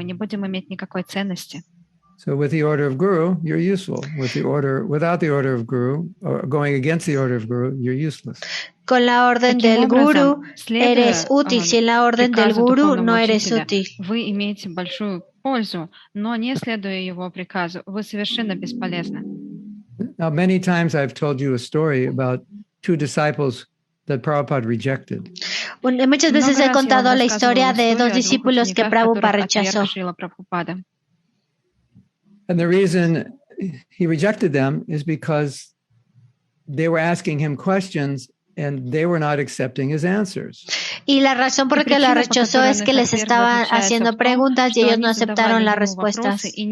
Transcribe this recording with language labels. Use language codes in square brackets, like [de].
[en] So with the order of Guru, you're useful. Without the order of Guru, or going against the order of Guru, you're useless. [es] Con la orden del Guru eres útil. Sin la orden del Guru no eres útil. [ru] Вы имеете большую пользу, но не следуя его приказу, вы совершенно бесполезны. [en] Now, many times I've told you a story about two disciples that Prabhupada rejected. [es] Muchas veces he contado la historia de dos discípulos que Prabhupada rechazó. [en] And the reason he rejected them is because they were asking him questions and they were not accepting his answers. [es] Y la razón por la que la rechazó es que les estaba haciendo preguntas y ellos no aceptaron las respuestas.